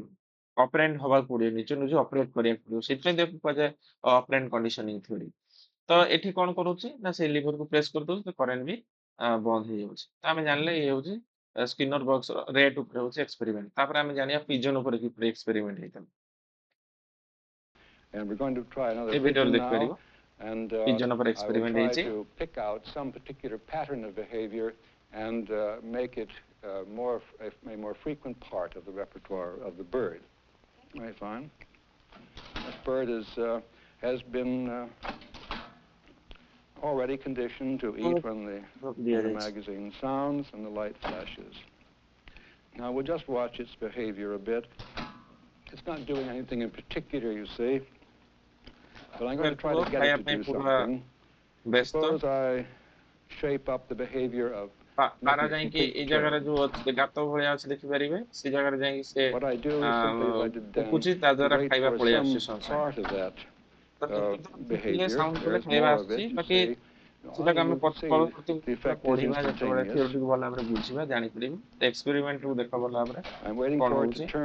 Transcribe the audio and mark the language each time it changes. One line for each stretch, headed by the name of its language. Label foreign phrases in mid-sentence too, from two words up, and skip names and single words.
Odia: ଅପରେଣ୍ଟ ହବାକୁ ପଡିବ, ନିଜ ନିଜେ ଅପରେଟ କରିବାକୁ ପଡିବ। ସେଥିପାଇଁ ତାକୁ କୁହାଯାଏ
English: operant conditioning theory.
Odia: ତ ଏଠି କଣ କରୁଛି ନା ସେ ଲିଭରକୁ ପ୍ରେସ୍ କରିଦଉଛି, ତ କରେଣ୍ଟ ବି ବନ୍ଦ ହେଇଯାଉଛି। ତ ଆମେ ଜାଣିଲେ ଇଏ ହଉଛି ସ୍କିନର ବକ୍ସର ରେଟ୍ ଉପରେ ହଉଛି ଏକ୍ସପେରିମେଣ୍ଟ। ତାପରେ ଆମେ ଜାଣିବା ପିଜନ ଉପରେ କିପରି ଏକ୍ସପେରିମେଣ୍ଟ ହେଇଥିଲା।
English: And we're going to try another
Odia: ଏ ଭିଡିଓରେ
English: pigeon
Odia: ଦେଖିପାରିବ
English: now. And
Odia: ପିଜନ ଉପରେ
English: I will
Odia: ଏକ୍ସପେରିମେଣ୍ଟ
English: try
Odia: ହେଇଛି।
English: to pick out some particular pattern of behavior and make it a more frequent part of the repertoire of the bird. Very fine. This bird has been already conditioned to eat when the magazine sounds and the light flashes. Now we'll just watch its behavior a bit. It's not doing anything in particular, you see, but I'm going to try to get it to do something. Suppose I shape up the behavior of
Odia: ପାରା ଯାଇକି ଏଇ ଜାଗାରେ ଯୋଉ ଅଛି ଗାତ ଭଳିଆ ଅଛି ଦେଖିପାରିବେ ସେ ଜାଗାରେ ଯାଇକି ସେ ଫୁକୁଛି ତା ଦ୍ୱାରା ଖାଇବା ପଳେଇ ଆସୁଛି ସାଉଣ୍ଡ କଲେ ଖାଇବା ଆସୁଛି ବାକି ସେଟାକୁ ଆମେ ପରବର୍ତ୍ତୀ ପଢିବା ଯେତେବେଳେ ଥିଓରିଟିକୁ ଭଲ ଭାବରେ ବୁଝିବା ଜାଣିପାରିବା ଏକ୍ସପେରିମେଣ୍ଟକୁ ଦେଖ ଭଲ ଭାବରେ କଣ ହଉଛି।